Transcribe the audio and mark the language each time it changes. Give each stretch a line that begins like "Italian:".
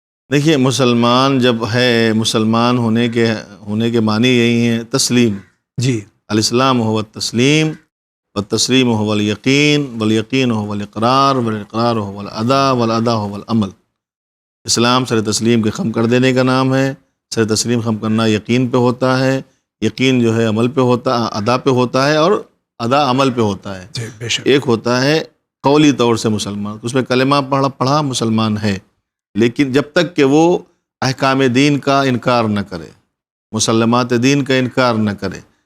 Urdu: دیکھیے مسلمان جب ہے، مسلمان ہونے کے معنی یہی ہیں تسلیم. جی.
Arabic: الاسلام هو التسلیم والتسلیم هو الیقین والیقین هو الاقرار والاقرار هو الادا والادا هو العمل.
Urdu: اسلام سر تسلیم کے خم کر دینے کا نام ہے. سر تسلیم خم کرنا یقین پہ ہوتا ہے، یقین جو ہے عمل پہ ہوتا، ادا پہ ہوتا ہے، اور ادا عمل پہ ہوتا ہے. جی بے شک. ایک ہوتا ہے قولی طور سے مسلمان، اس میں کلمہ پڑھا مسلمان ہے، لیکن جب تک کہ وہ احکام دین کا انکار نہ کرے، مسلمات دین کا انکار نہ کرے.